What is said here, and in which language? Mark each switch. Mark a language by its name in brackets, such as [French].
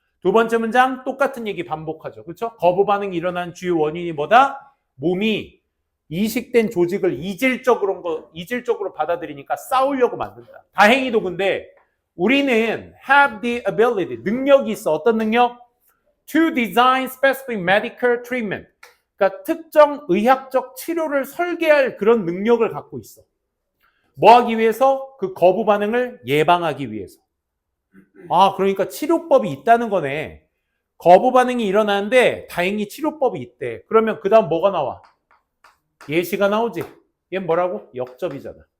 [Korean] 두 번째 문장 똑같은 얘기 반복하죠. 그렇죠? 거부 반응이 일어난 주요 원인이 뭐다? 몸이 이식된 조직을 이질적으로 받아들이니까 싸우려고 만든다. 다행히도 근데 우리는 [English] have the ability, [Korean] 능력이 있어. 어떤 능력? [English] To design specific medical treatment. [Korean] 그러니까 특정 의학적 치료를 설계할 그런 능력을 갖고 있어. 뭐 하기 위해서? 그 거부 반응을 예방하기 위해서. 그러니까 치료법이 있다는 거네. 거부 반응이 일어나는데 다행히 치료법이 있대. 그러면 그 다음 뭐가 나와? 예시가 나오지. 얘는 뭐라고? 역접이잖아.